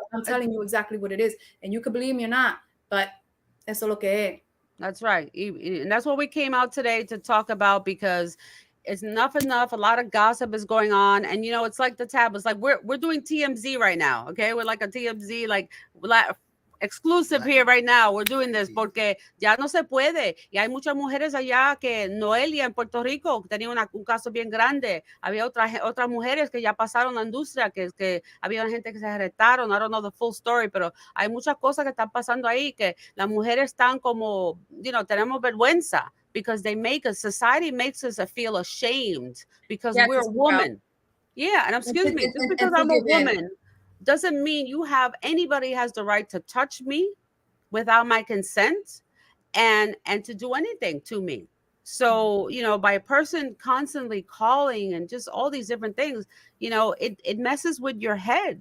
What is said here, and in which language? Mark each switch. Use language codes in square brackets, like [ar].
[en] I'm telling you exactly what it is, and you can believe me or not, but [es] eso lo que es. [en] That's right, and that's what we came out today to talk about because it's enough. A lot of gossip is going on, and it's like the tab. It's like we're doing TMZ right now. Okay, we're like a TMZ, like Exclusive here right now. We're doing this [es] porque ya no se puede. Y hay muchas mujeres allá que Noelia en Puerto Rico tenía un caso bien grande. Había otras mujeres que ya pasaron la industria, que había gente que se arrestaron. [en] I don't know the full story, [es] pero hay muchas cosas que están pasando ahí que las mujeres están como, tenemos vergüenza [en] because society makes us feel ashamed because we're a woman. Yeah, and excuse me, just because I'm a woman doesn't mean anybody has the right to touch me without my consent and to do anything to me. So, by a person constantly calling and just all these different things, it messes with your head.